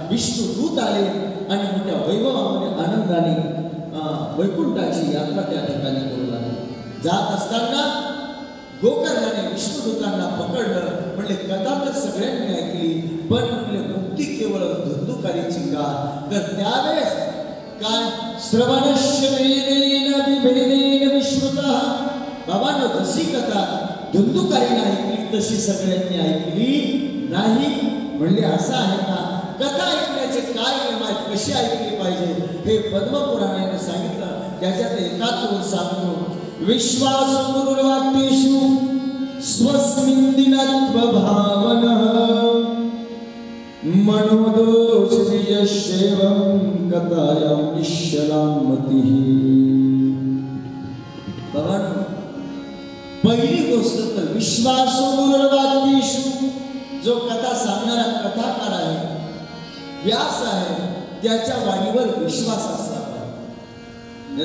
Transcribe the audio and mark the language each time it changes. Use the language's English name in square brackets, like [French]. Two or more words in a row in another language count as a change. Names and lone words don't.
[Marathi] विष्णू दूत आले आणि मोठ्या वैभवामध्ये आनंदाने वैकुंठाची यात्रा त्या ठिकाणी करू लागली. जात असताना गोकर्णाने विष्णुदूतांना पकडलं. म्हणले कथा तर सगळ्यांनी ऐकली, पण म्हणले मुक्ती केवळ धुंदुकारीची का? तर त्यावेळेस काय [Sanskrit] श्रवणश्रवेदेन विभेदेन विश्रुतः. [Marathi] बाबांनो, जशी कथा धुंदुकारीने ऐकली तशी सगळ्यांनी ऐकली नाही. म्हणले असं आहे का? कथा ऐकण्याचे काय नियम आहेत, कशी ऐकली पाहिजे हे पद्मपुराणाने सांगितलं. त्याच्यात एकाच सांगतो. [Sanskrit] विश्वासुरुर्वाक्येषु स्वस्मिन् दिनत्व भावनः मनोदोष यस्य चैवं कथायां निश्चलां मतिः। [Marathi] भगवान पहिली गोष्ट तर [Sanskrit] विश्वासो गुरुर्वाक्येषु, [Marathi] जो कथा सांगणारा कथाकार आहे, व्यास आहे, त्याच्या वाणीवर विश्वास असला पाहिजे।